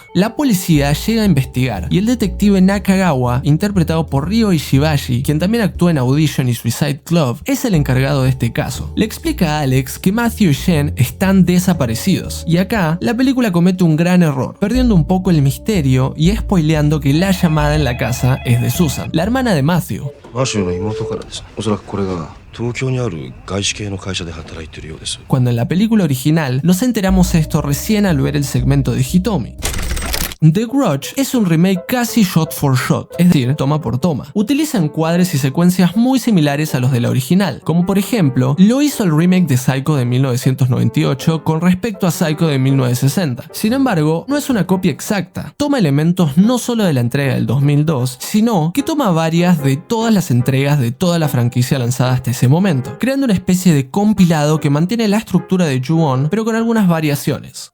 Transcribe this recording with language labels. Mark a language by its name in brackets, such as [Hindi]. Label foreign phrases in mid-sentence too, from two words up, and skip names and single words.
[Spanish] La policía llega a investigar y el detective Nakagawa, interpretado por Ryo Ishibashi, quien también actuó en Audition y Suicide Club, es el encargado de este caso. Le explica a Alex que Matthew y Jen están desaparecidos y acá la película comete un gran error, perdiendo un poco el misterio y spoileando que la llamada en la casa es de Susan, la hermana de Matthew. [Japanese] マシューの妹からです。おそらくこれが東京にある外資系の会社で働いているようです。 [Spanish] Cuando en la película original nos enteramos esto recién al ver el segmento de Hitomi. The Grudge es un remake casi [English] shot for shot, [Spanish] es decir, toma por toma. Utiliza encuadres y secuencias muy similares a los de la original, como por ejemplo, lo hizo el remake de Psycho de 1998 con respecto a Psycho de 1960. Sin embargo, no es una copia exacta. Toma elementos no solo de la entrega del 2002, sino que toma varias de todas las entregas de toda la franquicia lanzada hasta ese momento, creando una especie de compilado que mantiene la estructura de Ju-On, pero con algunas variaciones.